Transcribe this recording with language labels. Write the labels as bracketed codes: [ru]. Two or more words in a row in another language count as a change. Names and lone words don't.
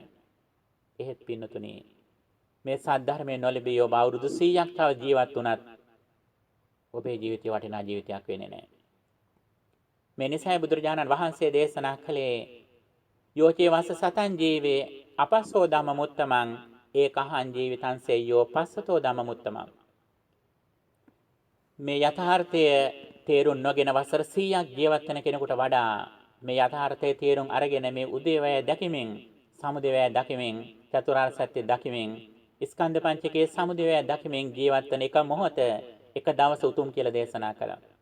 [si] එහෙත් පින්නතුනි මේ සද්ධර්මයේ නොලැබී ඔබ අවුරුදු 100ක් තව ජීවත් වුණත් ඔබේ ජීවිතය වටිනා ජීවිතයක් වෙන්නේ නැහැ. මේ නිසයි බුදුරජාණන් වහන්සේ දේශනා කළේ [pi] යෝචේ වස්ස සතං ජීවේ අපස්සෝ ධම්ම මුත්තමං ඒකහං ජීවිතං සෙය්‍යෝ පස්සතෝ ධම්ම මුත්තමං. [si] මේ යථාර්ථය තේරුම් නොගෙන වසර 100ක් ජීවත් වෙන කෙනෙකුට වඩා මේ යථාර්ථයේ තේරුම් අරගෙන මේ උදේවැය දැකීමෙන් සමුදේවැය දැකීමෙන් චතුරාර්ය සත්‍ය දැකීමෙන් ස්කන්ධ පංචකයේ සමුදේවැය දැකීමෙන් ජීවත් වෙන එක මොහොත එක දවස උතුම් කියලා දේශනා කළා.